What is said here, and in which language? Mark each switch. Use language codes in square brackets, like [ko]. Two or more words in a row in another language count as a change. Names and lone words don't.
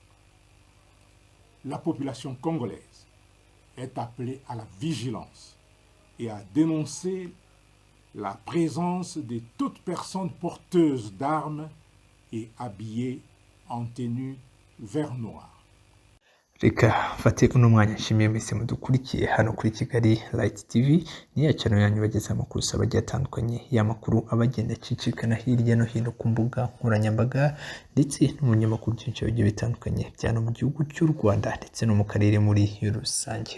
[fr] La population congolaise est appelée à la vigilance et à dénoncer la présence de toute personne porteuse d'armes et habillée en tenue vert noir. [rw] Reka mfate uno mwanya nshimiye mwese mudukurikiye hano kuri Kigali Light TV, ni ya channel yanyu bageza amakuru abagiye atandukanye, y'amakuru abagenda acicikana hirya no hino ku mbuga nkoranyambaga ndetse no mu nyamakuru byinshi bigiye bitandukanye byano mu gihugu cy'u Rwanda ndetse no mu karere muri rusange.